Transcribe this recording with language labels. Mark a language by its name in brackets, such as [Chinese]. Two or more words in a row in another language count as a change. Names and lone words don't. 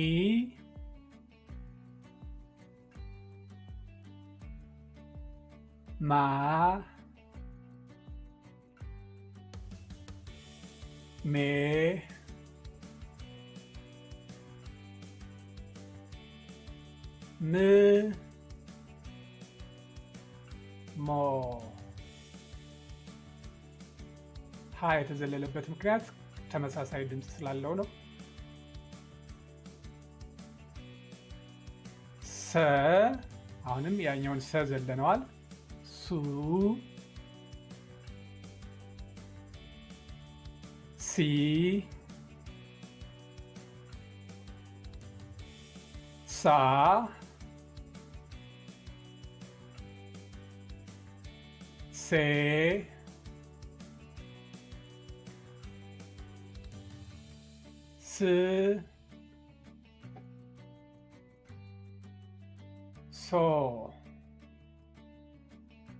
[Amharic] ማ ሜ ም ሞ ሀ የተዘለለበት ምክንያት ተመሳሳይ ድምፅ ስላለው ነው። ሰ አሁንም ያኛውን ሰ ዘለነዋል። ሱ ሲ ሳ ሴ ስ ሶ